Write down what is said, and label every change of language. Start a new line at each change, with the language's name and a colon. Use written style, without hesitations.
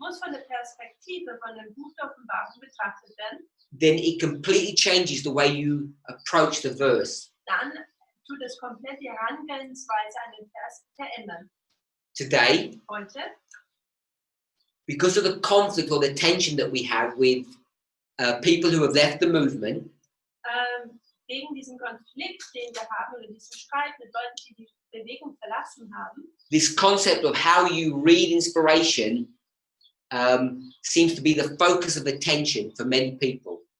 German: muss von der Perspektive von dem Buch der Offenbarung betrachtet werden,
English: then it completely changes the way you approach the verse.
German: dann tut es komplett die Herangehensweise an den Vers verändern.
English: Today,
German: Heute,
English: because of the conflict or the tension that we have with people who have left the movement,
German: wegen diesem Konflikt, den wir haben, oder diesem Streit mit Leuten, die die Bewegung verlassen haben,
English: this concept of how you read inspiration seems to be the focus of attention for many people.